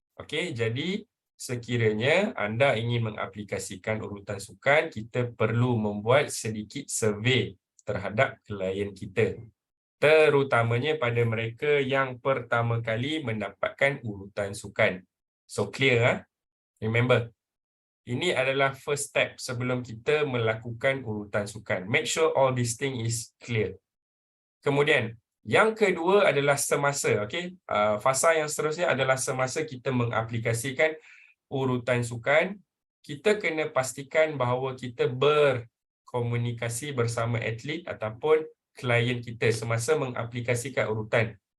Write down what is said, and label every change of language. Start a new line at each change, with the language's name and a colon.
Malay: Okey, jadi sekiranya anda ingin mengaplikasikan urutan sukan, kita perlu membuat sedikit survey terhadap klien kita, terutamanya pada mereka yang pertama kali mendapatkan urutan sukan.
English: So clear, remember,
Malay: ini adalah
English: first step
Malay: sebelum kita melakukan urutan sukan.
English: Make sure all this thing is clear.
Malay: Kemudian yang kedua adalah semasa. Okay? Fasa yang seterusnya adalah semasa kita mengaplikasikan urutan sukan. Kita kena pastikan bahawa kita berkomunikasi bersama atlet ataupun klien kita semasa mengaplikasikan urutan.